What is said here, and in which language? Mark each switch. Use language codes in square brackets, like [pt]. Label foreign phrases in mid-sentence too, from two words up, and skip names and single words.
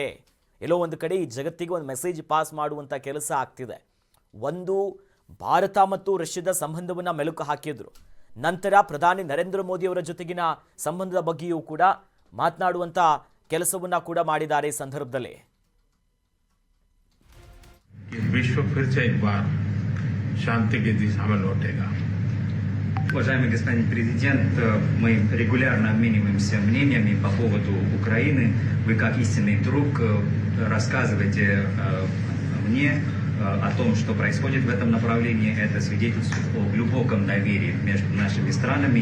[kn] ಎಲ್ಲೋ ಒಂದು ಕಡೆ ಈ ಜಗತ್ತಿಗೆ ಒಂದು ಮೆಸೇಜ್ ಪಾಸ್ ಮಾಡುವಂಥ ಕೆಲಸ ಆಗ್ತಿದೆ. ಒಂದು, ಭಾರತ ಮತ್ತು ರಷ್ಯಾದ ಸಂಬಂಧವನ್ನು ಮೆಲುಕು ಹಾಕಿದ್ರು. ನಂತರ ಪ್ರಧಾನಿ ನರೇಂದ್ರ ಮೋದಿ ಅವರ ಜೊತೆಗಿನ ಸಂಬಂಧದ ಬಗ್ಗೆಯೂ ಕೂಡ ಮಾತನಾಡುವಂಥ ಕೆಲಸವನ್ನು ಕೂಡ ಮಾಡಿದ್ದಾರೆ ಈ ಸಂದರ್ಭದಲ್ಲಿ. [hi] विश्व फिर से एक बार शांति की दिशा में लौटेगा. [ru] Уважаемый господин президент, мы регулярно обмениваемся мнениями по поводу Украины. Вы как истинный друг рассказываете мне о том, что происходит в этом направлении. Это свидетельствует о глубоком доверии между нашими странами.